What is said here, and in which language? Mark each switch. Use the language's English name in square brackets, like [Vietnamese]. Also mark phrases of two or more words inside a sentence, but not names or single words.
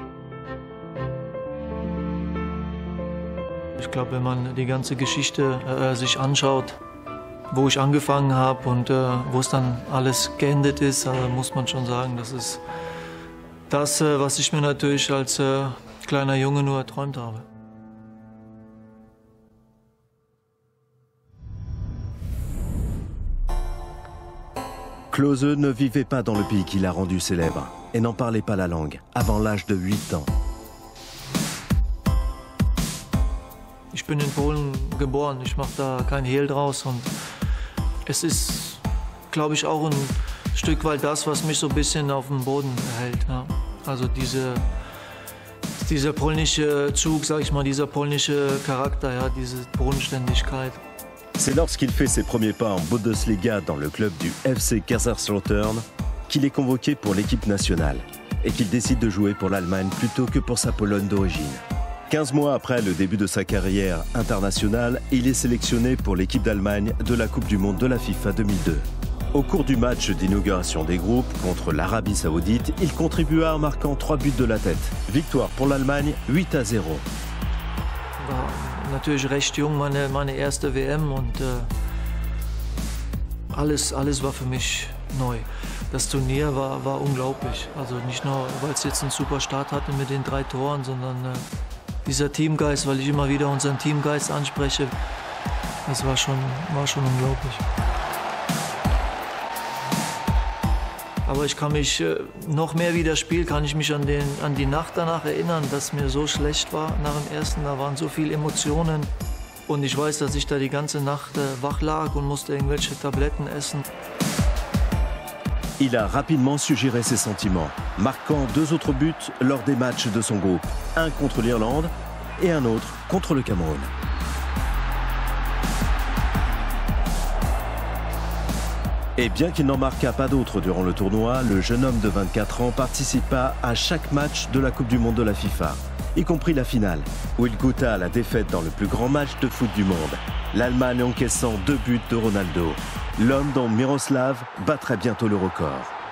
[German] Ich glaube, wenn man die ganze Geschichte sich anschaut, wo ich angefangen habe und wo es dann alles geendet ist, muss man schon sagen, das ist das, was ich mir natürlich als kleiner Junge nur erträumt habe. [French] Klose ne vivait pas dans le pays qui l'a rendu célèbre et n'en parlait pas la langue avant l'âge de 8 ans. [German] Ich bin in Polen geboren, ich mache da kein Hehl draus und es ist, glaube ich, auch ein Stück weit das, was mich so ein bisschen auf dem Boden hält. Ja. Also dieser polnische Zug, sag ich mal, dieser polnische Charakter, ja, diese Bodenständigkeit. [French] C'est lorsqu'il fait ses premiers pas en Bundesliga dans le club du FC Kaiserslautern qu'il est convoqué pour l'équipe nationale et qu'il décide de jouer pour l'Allemagne plutôt que pour sa Pologne d'origine. 15 mois après le début de sa carrière internationale, il est sélectionné pour l'équipe d'Allemagne de la Coupe du Monde de la FIFA 2002. Au cours du match d'inauguration des groupes contre l'Arabie Saoudite, il contribua en marquant 3 buts de la tête. Victoire pour l'Allemagne 8-0. [German] War natürlich recht jung, meine erste WM und alles war für mich neu. Das Turnier war unglaublich. Also nicht nur, weil es jetzt einen super Start hatte mit den 3 Toren, sondern dieser Teamgeist, weil ich immer wieder unseren Teamgeist anspreche, das war schon unglaublich. Aber ich kann mich noch mehr wie das Spiel, kann ich mich an die Nacht danach erinnern, dass mir so schlecht war nach dem ersten. Da waren so viele Emotionen und ich weiß, dass ich da die ganze Nacht wach lag und musste irgendwelche Tabletten essen. [French] Il a rapidement su gérer ses sentiments, marquant 2 autres buts lors des matchs de son groupe, un contre l'Irlande et un autre contre le Cameroun. Et bien qu'il n'en marqua pas d'autres durant le tournoi, le jeune homme de 24 ans participa à chaque match de la Coupe du Monde de la FIFA, y compris la finale, où il goûta à la défaite dans le plus grand match de foot du monde, l'Allemagne encaissant 2 buts de Ronaldo, l'homme dont Miroslav battrait bientôt le record.